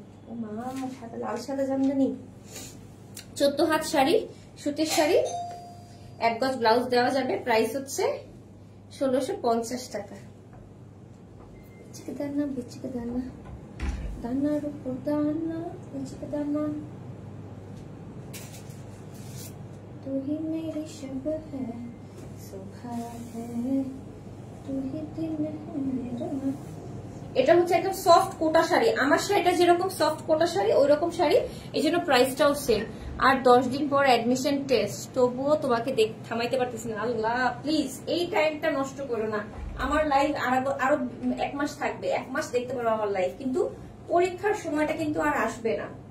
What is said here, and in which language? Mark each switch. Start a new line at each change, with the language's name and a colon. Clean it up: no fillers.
Bangla: ও মা, সাদা লাল সাদা জামদানি। 14 হাত শাড়ি, সুতির শাড়ি, 1 গজ ব্লাউজ দেওয়া যাবে। প্রাইস হচ্ছে 1650 টাকা। দানা বিচিকে দানা, দানার উপর দানা, বিচিকে দানা।
Hindi: तू ही मेरी शब है, सुबह है, तू ही दिन है मेरा।
Bangla: এটা হচ্ছে একদম সফট কোটা শাড়ি। আমার শাড়িটা যেরকম সফট কোটা শাড়ি, ওই রকম শাড়ি, এই জন্য প্রাইসটাও সেম। আর 10 দিন পর অ্যাডমিশন টেস্ট, তবুও তোমাকে থামাইতে পারতেছি না। আল্লাহ প্লিজ এই টাইমটা নষ্ট করো না। আমার লাইভ আরো 1 মাস থাকবে, 1 মাস দেখতে পারো আমার লাইভ, কিন্তু পরীক্ষার সময়টা কিন্তু আর আসবে না।